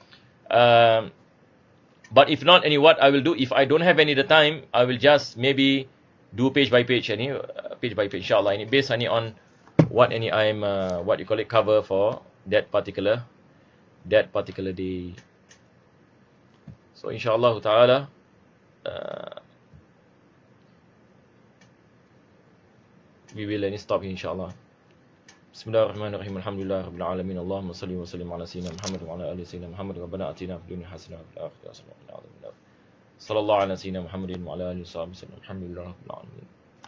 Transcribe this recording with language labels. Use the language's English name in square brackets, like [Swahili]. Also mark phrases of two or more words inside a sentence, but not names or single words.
[English] But if not, what I will do, if I don't have the time, I will just maybe do page by page, inshallah, based on what I'm what you call it, cover for that particular day. So [Arabic] إن شاء الله تعالى, [English] we will stop here, inshallah. [Arabic] بسم الله الرحمن الرحيم. الحمد لله رب العالمين. اللهم صل وسلم على سيدنا محمد وعلى آل سيدنا محمد. ربنا آتنا في الدنيا حسنة وفي الآخرة حسنة وقنا عذاب النار. صلى الله على سيدنا محمد وعلى آله وصحبه. الحمد لله رب العالمين.